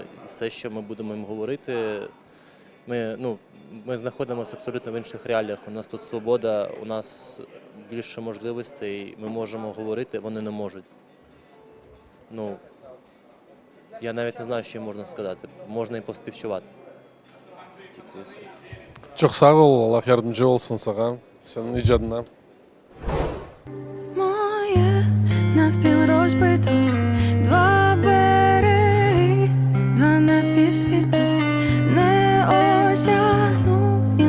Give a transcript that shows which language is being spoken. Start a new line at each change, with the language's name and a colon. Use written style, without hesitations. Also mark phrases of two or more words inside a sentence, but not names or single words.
Ukrainian: Все, що ми будемо їм говорити, ми знаходимося абсолютно в інших реаліях. У нас тут свобода, у нас більше можливостей, ми можемо говорити, вони не можуть. Ну, я навіть не знаю, що їм можна сказати. Можна і поспівчувати. Тільки все.
Turkish: Çok sağ ol, Allah yardımcı olsun sana. Senin icadına.
Ukrainian: Моє навпіл розбито, 2 береги, 2 напівсвіти не осягну.